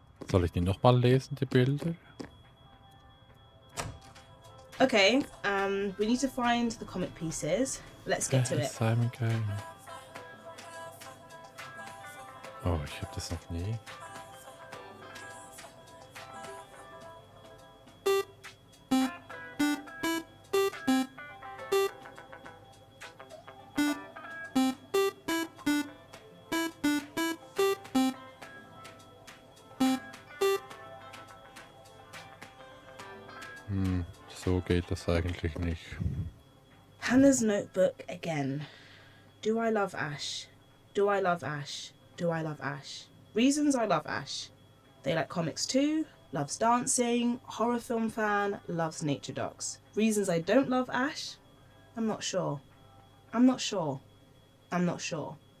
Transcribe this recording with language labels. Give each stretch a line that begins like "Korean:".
German: Soll ich die nochmal lesen, die Bilder?
English: Okay, we need to find the comic pieces. Let's get to it. Simon Game.
German: Oh, ich hab das noch nie. So geht das eigentlich nicht.
English: Hannah's notebook again. Do I love Ash? Do I love Ash? Do I love Ash? Reasons I love Ash. They like comics too, loves dancing, horror film fan, loves nature docs. Reasons I don't love Ash? I'm not sure. I'm not sure. I'm not sure.